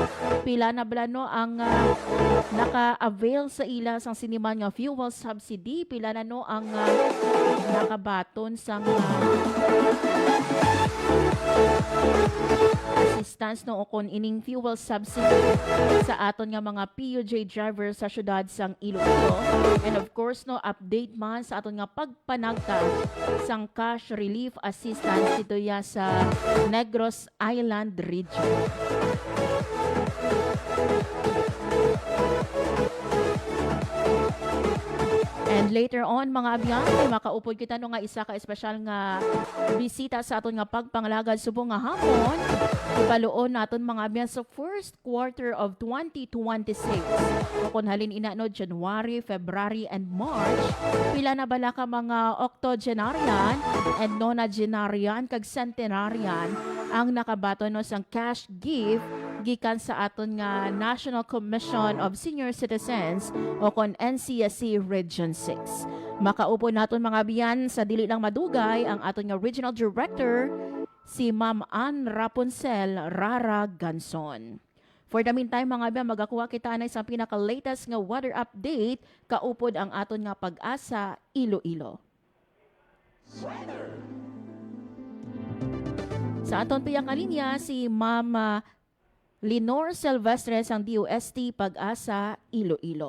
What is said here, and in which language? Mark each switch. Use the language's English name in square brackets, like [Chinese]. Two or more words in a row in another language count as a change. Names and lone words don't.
[Hiligaynon] Pila na blano ang naka-avail sa ila sang siniman nga [English] fuel subsidy, [Hiligaynon] pila na no ang nakabaton sang assistance no kon ining [English] fuel subsidy [Hiligaynon] sa aton nga mga PUJ driver sa syudad sang Iloilo. And of course no update man sa aton nga pagpanagta sang [English] cash relief assistance [Hiligaynon] dito ya sa Negros Island region. [English] And later on [Hiligaynon] mga abyan, ay makaupod kita no nga isa ka espesyal nga bisita sa aton nga pagpangalagad subong nga hapon. Ipaluon naton mga abyan sa [English] first quarter of 2026. [Hiligaynon] Kung halin ina no [English] January, February and March, [Hiligaynon] pila na bala ka mga [English] octogenarian and nonagenarian [Hiligaynon] kag centenarian ang nakabato no sang cash gift gikan sa aton nga [English] National Commission of Senior Citizens [Hiligaynon] o kon NCSC Region 6. Makaupo naton mga biyan sa dili lang madugay ang aton nga [English] Regional Director [Hiligaynon] si Ma'am Ann Rapunzel Rara Ganson. [English] For the meantime, [Hiligaynon] mga biyan, magakuha kita na isang pinaka-latest nga [English] weather update [Hiligaynon] kaupod ang aton nga Pag-asa Iloilo. Sa aton piyang kalinya, si Ma'am Lenore Silvestres ang DOST Pag-asa Iloilo.